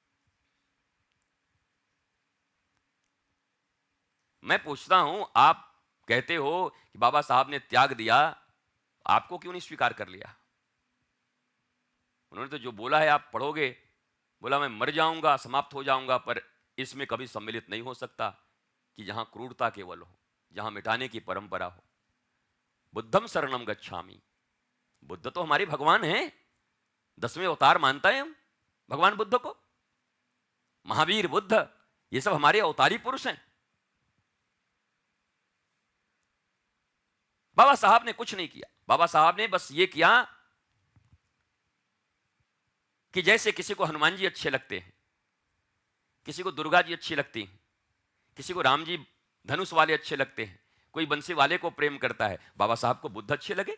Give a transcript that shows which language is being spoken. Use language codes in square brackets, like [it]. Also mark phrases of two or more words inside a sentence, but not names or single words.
[hi] मैं पूछता हूं, आप कहते हो कि बाबा साहब ने त्याग दिया, आपको क्यों नहीं स्वीकार कर लिया? उन्होंने तो जो बोला है आप पढ़ोगे, बोला मैं मर जाऊंगा, समाप्त हो जाऊंगा, पर इसमें कभी सम्मिलित नहीं हो सकता कि जहां क्रूरता केवल हो, जहां मिटाने की परंपरा हो। [pi] बुद्धम शरणम गच्छामि। [hi] बुद्ध तो हमारे भगवान हैं, 10वें अवतार मानता है हम भगवान बुद्ध को। महावीर बुद्ध, ये सब हमारे अवतारी पुरुष हैं। बाबा साहब ने कुछ नहीं किया। बाबा साहब ने बस ये किया कि जैसे किसी को हनुमान जी अच्छे लगते हैं, किसी को दुर्गा जी अच्छी लगती हैं, किसी को राम जी धनुष वाले अच्छे लगते हैं, कोई बंसी वाले को प्रेम करता है, बाबा साहब को बुद्ध अच्छे लगे।